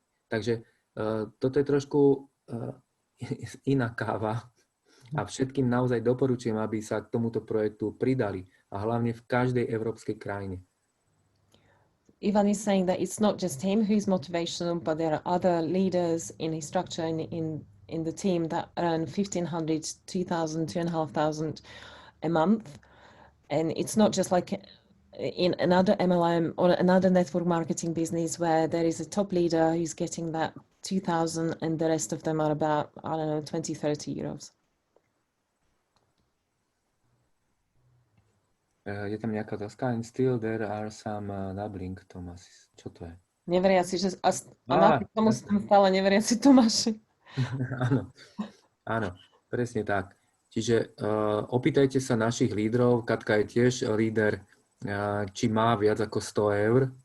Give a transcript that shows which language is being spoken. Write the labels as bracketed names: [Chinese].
[Slovak] Takže toto je trošku iná káva. A všetkým naozaj doporučujem, aby sa k tomuto projektu pridali. A hlavne v každej európskej krajine. [English] Ivan is saying that it's not just him who's motivational, but there are other leaders in his structure in the team that earn 1,500, 2,000, 2,500 a month. And it's not just like in another MLM or another network marketing business where there is a top leader who's getting that 2,000 and the rest of them are about, I don't know, 20, 30 euros. [Slovak] Je tam nejaká otázka? [English] And still there are some doubling Thomas. [Slovak] Čo to je? Neveriaci, že napriek tomu sú tam stále neveriaci Tomáši. Áno, presne tak. Čiže opýtajte sa našich lídrov, Katka je tiež líder, či má viac ako 100 eur.